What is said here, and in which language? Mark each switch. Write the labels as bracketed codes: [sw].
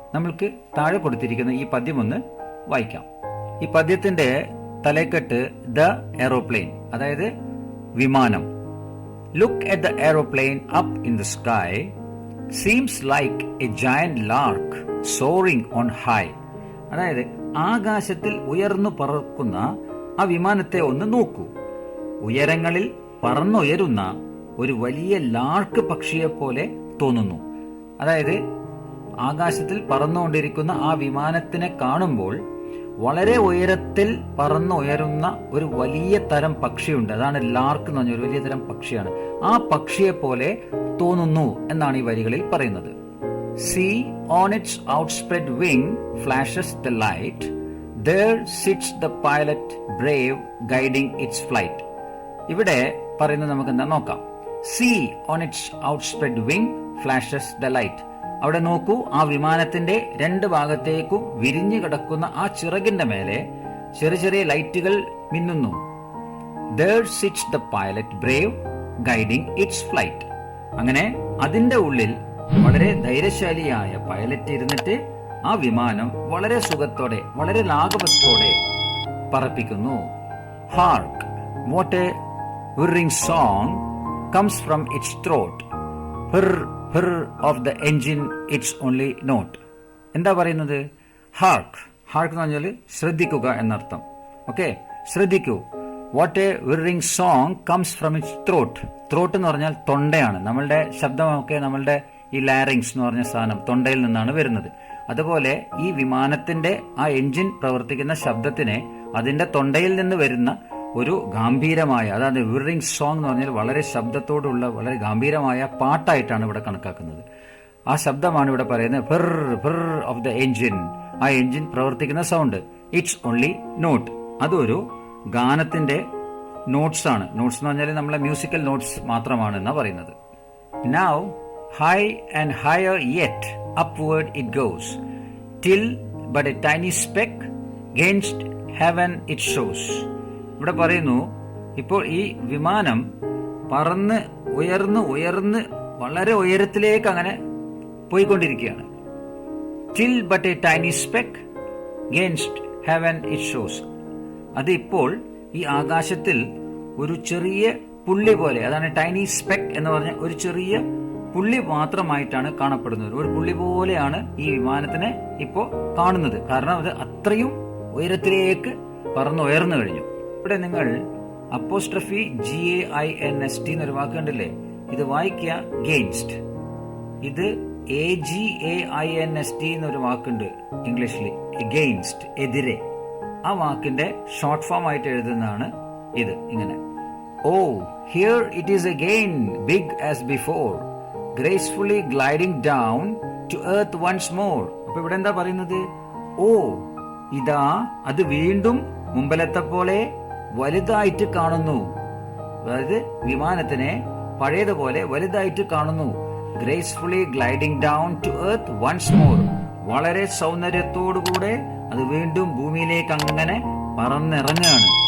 [ml] നമ്മൾക്ക് താഴെ കൊടുത്തിരിക്കുന്ന ഈ പദ്യം ഒന്ന് വായിക്കാം. ഈ പദ്യത്തിന്റെ തലക്കെട്ട് ദ എയ്റോപ്ലെയിൻ, അതായത് വിമാനം. [en] Look at the aeroplane up in the sky. Seems like a giant lark soaring on high. [ml] അതായത് ആകാശത്തിൽ ഉയർന്നു പറക്കുന്ന ആ വിമാനത്തെ ഒന്ന് നോക്കൂ. ഉയരങ്ങളിൽ പറന്നുയരുന്ന ഒരു വലിയ ലാർക്ക് പക്ഷിയെ പോലെ തോന്നുന്നു. അതായത് ആകാശത്തിൽ പറന്നുകൊണ്ടിരിക്കുന്ന ആ വിമാനത്തിനെ കാണുമ്പോൾ വളരെ ഉയരത്തിൽ പറന്നുയരുന്ന ഒരു വലിയ തരം പക്ഷിയുണ്ട്. അതാണ് ലാർക്ക് എന്ന് പറഞ്ഞ ഒരു വലിയ തരം പക്ഷിയാണ്. ആ പക്ഷിയെ പോലെ തോന്നുന്നു എന്നാണ് ഈ വരികളിൽ പറയുന്നത്. [en] See, on its outspread wing flashes the light. There sits the pilot brave guiding its flight. [ml] ഇവിടെ പറയുന്നത് നമുക്ക് എന്താ നോക്കാം. [en] See, on its outspread wing flashes the light. [ml] അവിടെ നോക്കൂ, ആ വിമാനത്തിന്റെ രണ്ട് ഭാഗത്തേക്കും വിരിഞ്ഞു കിടക്കുന്ന ആ ചിറകിന്റെ മേലെ ചെറിയ ചെറിയ ലൈറ്റുകൾ മിന്നുന്നു. [en] There sits the pilot brave guiding its flight. [ml] അങ്ങനെ അതിന്റെ ഉള്ളിൽ വളരെ ധൈര്യശാലിയായ പൈലറ്റ് ഇരുന്നിട്ട് ആ വിമാനം വളരെ സുഖത്തോടെ വളരെ ലാഘവത്തോടെ പറപ്പിക്കുന്നു. [en] Hark, what a whirring song comes from its throat. Whir, whir of the engine its only note. [ml] എന്താ പറയുന്നത്? ഹാർക്ക്. ഹാർക്ക് എന്ന് പറഞ്ഞാൽ ശ്രദ്ധിക്കുക എന്നർത്ഥം. ഓക്കെ, ശ്രദ്ധിക്കൂ. [en] What a whirring song comes from its throat. [ml] Throat എന്ന് പറഞ്ഞാൽ തൊണ്ടയാണ്. നമ്മളുടെ ശബ്ദമൊക്കെ നമ്മളുടെ ഈ ലാരിങ്സ് എന്ന് പറഞ്ഞ സാധനം തൊണ്ടയിൽ നിന്നാണ് വരുന്നത്. അതുപോലെ ഈ വിമാനത്തിന്റെ ആ എഞ്ചിൻ പ്രവർത്തിക്കുന്ന ശബ്ദത്തിനെ അതിന്റെ തൊണ്ടയിൽ നിന്ന് വരുന്ന ഒരു ഗാംഭീരമായ, അതായത് whirring song എന്ന് പറഞ്ഞാൽ വളരെ ശബ്ദത്തോടുള്ള വളരെ ഗാംഭീരമായ പാട്ടായിട്ടാണ് ഇവിടെ കണക്കാക്കുന്നത്. ആ ശബ്ദമാണ് ഇവിടെ പറയുന്നത്. [en] whirr whirr of the engine, [ml] ആ എഞ്ചിൻ പ്രവർത്തിക്കുന്ന സൗണ്ട്. [en] it's only note, [ml] അതൊരു ഗാനത്തിന്റെ നോട്ട്സ് ആണ്. നോട്ട്സ് എന്ന് പറഞ്ഞാൽ നമ്മളെ മ്യൂസിക്കൽ നോട്ട്സ് മാത്രമാണ് എന്നാ പറയുന്നത്. [en] Now high and higher yet upward it goes, till but a tiny speck against heaven it shows. [ml] ഇവിടെ പറയുന്നു, ഇപ്പോൾ ഈ വിമാനം പറന്ന് ഉയർന്ന് ഉയർന്ന് വളരെ ഉയരത്തിലേക്ക് അങ്ങനെ പോയിക്കൊണ്ടിരിക്കുകയാണ്. [en] till but a tiny speck against heaven it shows. [ml] അത് ഇപ്പോൾ ഈ ആകാശത്തിൽ ഒരു ചെറിയ പുള്ളി പോലെ, അതാണ് ടൈനി സ്പെക്ക് എന്ന് പറഞ്ഞ ഒരു ചെറിയ പുള്ളി മാത്രമായിട്ടാണ് കാണപ്പെടുന്നത്. ഒരു പുള്ളി പോലെയാണ് ഈ വിമാനത്തിനെ ഇപ്പോ കാണുന്നത്. കാരണം അത് അത്രയും ഉയരത്തിലേക്ക് പറന്നുയർന്നു കഴിഞ്ഞു. ഇവിടെ നിങ്ങൾ അപ്പോസ്ട്രഫി GAINST എന്നൊരു വാക്ക് കണ്ടില്ലേ? ഇത് വായിക്കുക ഗെയിൻസ്റ്റ്. ഇത് AGAINST എന്നൊരു വാക്കുണ്ട് ഇംഗ്ലീഷിൽ, എഗെയിൻസ്റ്റ്, എതിരെ. ആ വാക്കിന്റെ ഷോർട്ട് ഫോം ആയിട്ട് എഴുതുന്നതാണ് ഇത് ഇങ്ങനെ. [en] Oh, here it is again, big as before, gracefully gliding down to earth once more. [ml] അപ്പൊ ഇവിടെ എന്താ പറയുന്നത്? ഓ, ഇതാ അത് വീണ്ടും മുമ്പലത്തെ പോലെ വലുതായിട്ട് കാണുന്നു. അതായത് വിമാനത്തിനെ പഴയതുപോലെ വലുതായിട്ട് കാണുന്നു. [en] Gracefully gliding down to earth once more. [ml] വളരെ സൗന്ദര്യത്തോടുകൂടെ അത് വീണ്ടും ഭൂമിയിലേക്ക് അങ്ങനെ പറന്നിറങ്ങുകയാണ്.